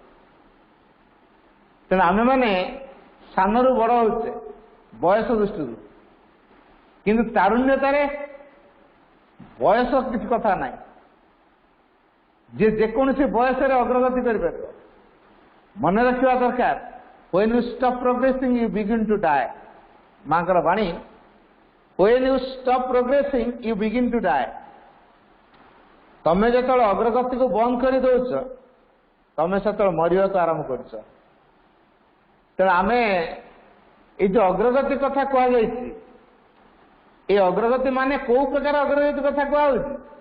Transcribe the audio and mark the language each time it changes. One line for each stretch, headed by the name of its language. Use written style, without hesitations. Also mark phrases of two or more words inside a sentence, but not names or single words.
Odia: ତେଣୁ ଆମେମାନେ ସାନରୁ ବଡ଼ ହେଉଛେ ବୟସ ଦୃଷ୍ଟିରୁ, କିନ୍ତୁ ତାରୁଣ୍ୟତାରେ ବୟସ କିଛି କଥା ନାହିଁ। ଯେ ଯେକୌଣସି ବୟସରେ ଅଗ୍ରଗତି କରିପାରିବ। ମନେ ରଖିବା ଦରକାର,
English: when you stop progressing you begin to die।
Odia: ମାଙ୍କର ବାଣୀ,
English: when you stop progressing you begin to die।
Odia: ତମେ ଯେତେବେଳେ ଅଗ୍ରଗତିକୁ ବନ୍ଦ କରିଦେଉଛ ତମେ ସେତେବେଳେ ମରିବାକୁ ଆରମ୍ଭ କରୁଛ। ତେଣୁ ଆମେ ଏଇ ଯୋଉ ଅଗ୍ରଗତି କଥା କୁହାଯାଇଛି, এই ଅଗ୍ରଗତି ମାନେ କୋଉ ପ୍ରକାର ଅଗ୍ରଗତି କଥା କୁହାଯାଉଛି?